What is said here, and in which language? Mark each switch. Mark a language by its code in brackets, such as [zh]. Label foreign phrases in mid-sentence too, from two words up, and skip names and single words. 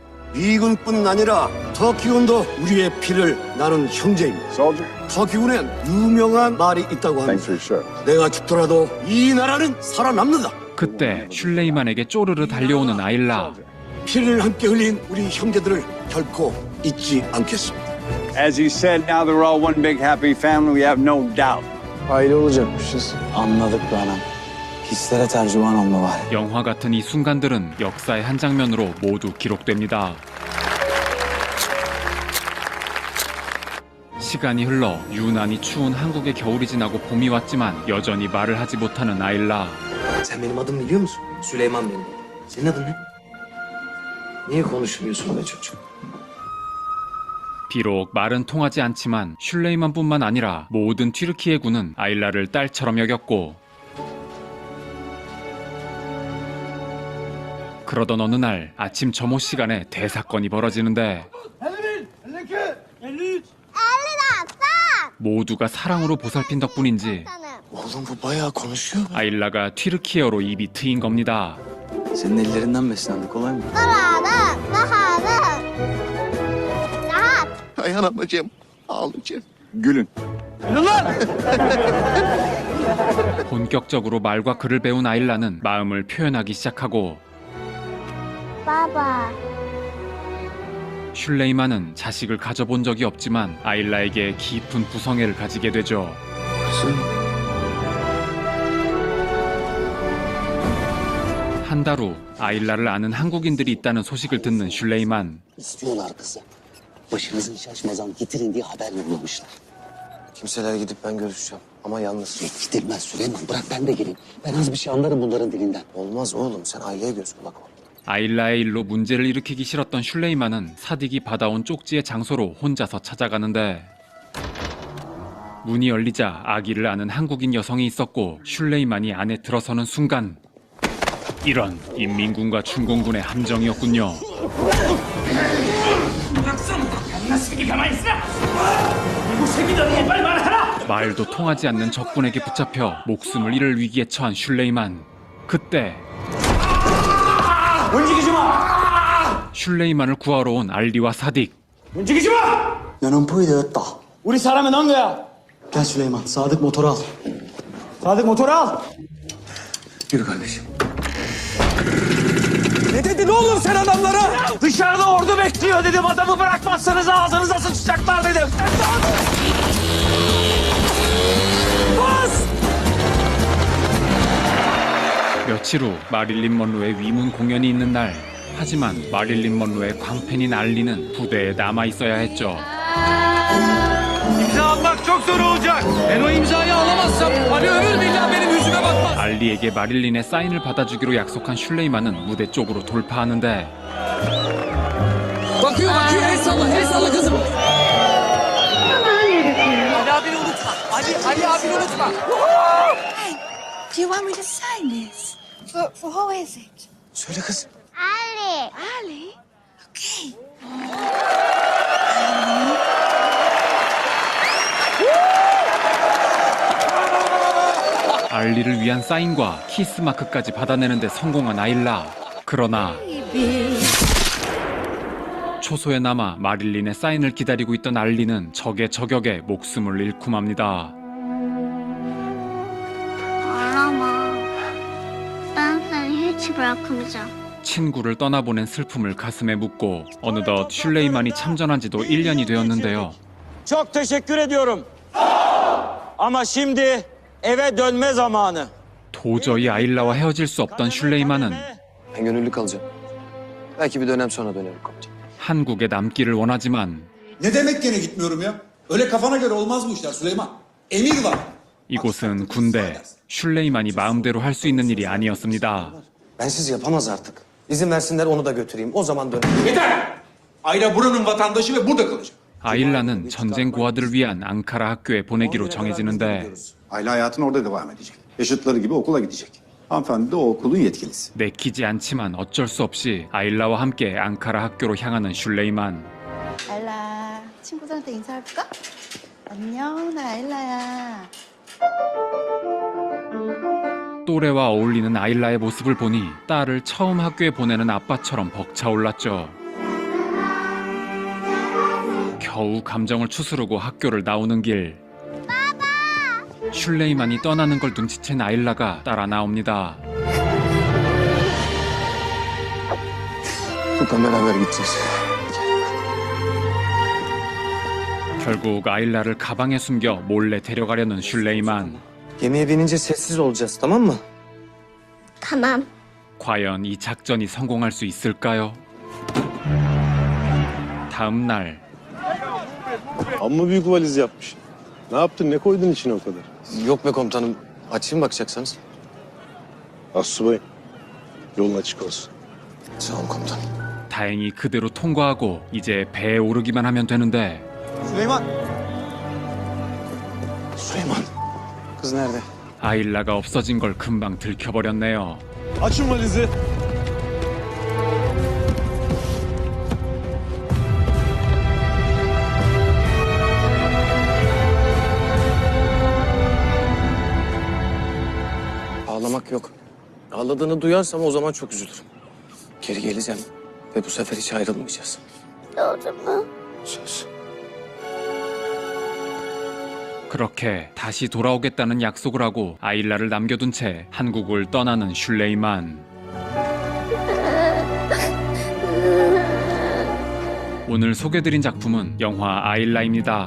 [ko] 미군뿐 아니라 터키군도 우리의 피를 나눈 형제입니다. 터키군엔 유명한 말이 있다고 합니다. 내가 죽더라도 이 나라는 살아남는다. 그때 슐레이만에게 쪼르르 달려오는 아일라. 피를 함께 흘린 우리 형제들을 결코 잊지 않겠습니다. [en] As you said, now they're all one big happy family. We have no doubt. [tr] Aile olacakmışız. Anladık be anam. Hislere tercüman olma var. [ko] 영화 같은 이 순간들은 역사의 한 장면으로 모두 기록됩니다. 시간이 흘러 유난히 추운 한국의 겨울이 지나고 봄이 왔지만 여전히 말을 하지 못하는 아일라. [tr] Sen benim adımı biliyor musun? Süleyman benim. Senin adın ne? Niye konuşmuyorsun be çocuk? [ko] 비록 말은 통하지 않지만 슐레이만뿐만 아니라 모든 튀르키예 군은 아일라를 딸처럼 여겼고 그러던 어느 날 아침 점호 시간에 대사건이 벌어지는데 모두가 사랑으로 보살핀 덕분인지 [tr] Oğlum bu bayağı konuşuyor. [ko] 아일라가 튀르키예어로 입이 트인 겁니다. [tr] Senin ellerinden beslendik kolay mı? Dayanamayacağım. Ağlayacağım. Gülün. [ko] 본격적으로 말과 글을 배운 아일라는 마음을 표현하기 시작하고 슐레이만은 자식을 가져본 적이 없지만 아일라에게 깊은 부성애를 가지게 되죠. 한 달 후 아일라를 아는 한국인들이 있다는 소식을 듣는 슐레이만. [tr] İstiyorlar kızı. Başınızın şaşmazan getirin diye haber yollamışlar. Kimseler gidip ben görüşeceğim. Ama yalnız. Gidilmez Süleyman. Bırak ben de geleyim. Ben az bir şey anlarım bunların dilinden. Olmaz oğlum. Sen aileye göz kulak ol. [ko] 아일라의 일로 문제를 일으키기 싫었던 슐레이만은 사딕이 받아온 쪽지의 장소로 혼자서 찾아가는데 문이 열리자 아기를 아는 한국인 여성이 있었고 슐레이만이 안에 들어서는 순간 이런 인민군과 중공군의 함정이었군요. 말도 통하지 않는 적군에게 붙잡혀 목숨을 잃을 위기에 처한 슐레이만. 그때 움직이지 마. 슐레이만을 구하러 온 알리와 사딕. 움직이지 마. [tr] Yanım puydu. [ko] 우리 사람은 한 거야. [tr] Gel Süleyman. Sadık motoru al. Sadık motoru al. Yürü kardeşim. Ne dedin oğlum sen adamlara? Dışarıda ordu bekliyor dedim. Adamı bırakmazsanız ağzınıza sıçacaklar dedim. Bas! [ko] 며칠 후 마릴린 먼로의 위문 공연이 있는 날. 하지만 마릴린 먼로의 광팬인 알리는 부대에 남아 있어야 했죠. [tr] İmza almak çok zor olacak. Ben o imzayı alamazsam Ali ömür billah benim yüzüme bakmaz. [ko] 알리에게 마릴린의 사인을 받아주기로 약속한 슐레이만은 무대 쪽으로 돌파하는데 [tr] Bakıyor bakıyor el salla kızım. Ali abini unutma. Ali abini unutma. [en] Do you want me to sign this? For who is it? [tr] Söyle kız. Ali. Ali? [en] Okay. [ko] 알리를 위한 사인과 키스 마크까지 받아내는데 성공한 아일라. 그러나 초소에 남아 마릴린의 사인을 기다리고 있던 알리는 적의 저격에 목숨을 잃고 맙니다. [tr] Ağlama. Ben seni hiç bırakmayacağım. [ko] 친구를 떠나보낸 슬픔을 가슴에 묻고 어느덧 슐레이만이 참전한 지도 1년이 되었는데요. [tr] Çok teşekkür ediyorum. Ama şimdi eve dönme zamanı. [ko] 도저히 아일라와 헤어질 수 없던 슐레이만은 [tr] Ben gönüllü kalacağım. Belki bir dönem sonra dönerim komutan. [ko] 한국에 남기를 원하지만 [tr] Ne demek gene gitmiyorum ya? Öyle kafana göre olmaz bu işler Süleyman. Emir var. [ko] 이곳은 군대. 슐레이만이 마음대로 할 수 있는 일이 아니었습니다. [tr] Bensiz yapamaz artık. İzin versinler onu da götüreyim. O zaman dön. Yeter! Ayla buranın vatandaşı ve burada kalacak. [ko] 아일라는 전쟁 고아들을 위한 앙카라 학교에 보내기로 정해지는데 [tr] Ayla hayatına orada devam edecek. Yaşıtları gibi okula gidecek. Hanımefendi de o okulun yetkilisi. [ko] 내키지 않지만 어쩔 수 없이 아일라와 함께 앙카라 학교로 향하는 슐레이만. 아일라, 친구들한테 인사해볼까? 안녕, 나 아일라야. 또래와 어울리는 아일라의 모습을 보니 딸을 처음 학교에 보내는 아빠처럼 벅차올랐죠. 겨우 감정을 추스르고 학교를 나오는 길. 슐레이만이 떠나는 걸 눈치챈 아일라가 따라 나옵니다. [tr] Furkan beraber gideceğiz. [ko] 결국 아일라를 가방에 숨겨 몰래 데려가려는 슐레이만. [tr] Gemiye binince sessiz olacağız, tamam mı? Tamam. [ko] 과연 이 작전이 성공할 수 있을까요? 다음 날 [tr] Amma büyük valiz yapmış. Ne yaptın? Ne koydun içine o kadar? Yok be komutanım. Açayım bakacaksanız. Assubayım. Yolun açık olsun. Sağ olun komutanım. [ko] 다행히 그대로 통과하고 이제 배에 오르기만 하면 되는데 [tr] Süleyman. Süleyman. Kız nerede? [ko] 아일라가 없어진 걸 금방 들켜버렸네요. [tr] Açın valizi. Ağlamak yok. Ağladığını duyarsam o zaman çok üzülürüm. Geri geleceğim ve bu sefer hiç ayrılmayacağız. Doğru mu? Söz. [ko] 그렇게 다시 돌아오겠다는 약속을 하고 아일라를 남겨둔 채 한국을 떠나는 슐레이만. 오늘 소개드린 작품은 영화 아일라입니다.